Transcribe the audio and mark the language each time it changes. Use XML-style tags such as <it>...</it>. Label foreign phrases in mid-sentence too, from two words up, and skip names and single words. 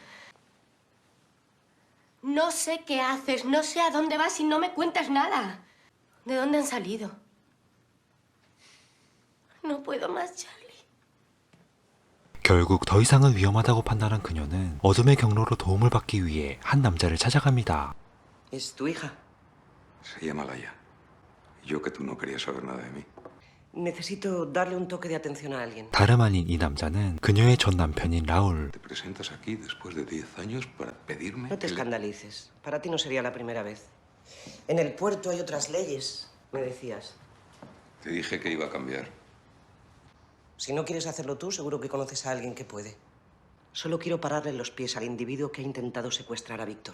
<es>No sé qué haces, no sé a dónde vas y no me cuentas nada. ¿De dónde han salido? No puedo más, Charlie.</es> <ko>결국 더 이상은 위험하다고 판단한 그녀는 어둠의 경로로 도움을 받기 위해 한 남자를 찾아갑니다.</ko> <es>¿Es tu hija? Se llama Laia. Yo que tú no querías saber nada de mí. Necesito darle un toque de atención a alguien.</es> <ko>다름 아닌 이 남자는 그녀의 전 남편인 라울.</ko> <es>Te presentas aquí después de 10 años para pedirme... No te escandalices. Para ti no sería la primera vez. En el puerto hay otras leyes, me decías. Te dije que iba a cambiar. Si no quieres hacerlo tú, seguro que conoces a alguien que puede. Solo quiero pararle los pies al individuo que ha intentado secuestrar a Víctor.</es>